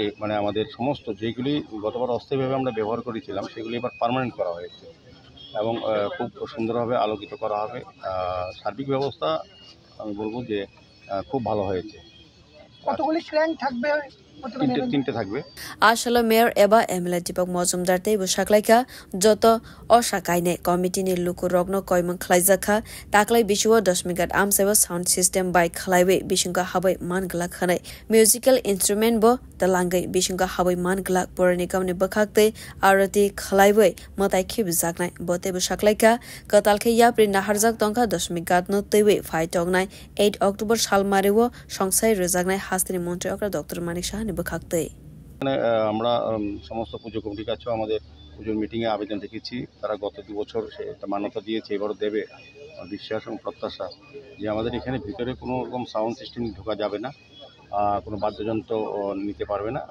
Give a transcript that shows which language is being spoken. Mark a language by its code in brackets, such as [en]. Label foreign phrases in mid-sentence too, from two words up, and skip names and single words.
[bn] মানে আমাদের সমস্ত যেগুলি গতবার অস্থায়ীভাবে আমরা ব্যবহার করেছিলাম সেগুলি এবার পার্মানেন্ট করা হয়েছে এবং খুব সুন্দরভাবে আলোকিত করা হবে। সার্বিক ব্যবস্থা আমি বলবো যে খুব ভালো হয়েছে। কতগুলি ক্রেন থাকবে? 3টে থাকবে। [trp] Ashalo Mayor Eba MLA Deepak Majumdar te busaklaika joto osakaine committee ni luku rogno koimang khlaijaka taklai biswa dashmikat amseba [en] sound system [trp] by khlaiwe bishinga habai mangla khanai [en] musical instrument [trp] bo talangai bishinga habai mangla puranikam ni bakhakte arati khlaiwe matai khib jaknai bote busaklaika katalkhe yapri naharjak tongka dashmikat no tewe phai tongnai 8 October salmarewo songsai rejaknai hastini মন্ত্রী অকরা ডক্টর মানিক সাহানি বখাকতে [bn] আমরা সমস্ত পুজো কমিটির কাছেও আমাদের পুজোর মিটিংয়ে আবেদন রেখেছি। তারা গত 2 বছর সেটা মান্যতা দিয়েছে, এবারও দেবে। বিশ্বাস এবং প্রত্যাশা যে আমাদের এখানে ভিতরে কোনো রকম সাউন্ড সিস্টেম ঢোকা যাবে না, কোনো বাদ্যযন্ত্র নিতে পারবে না।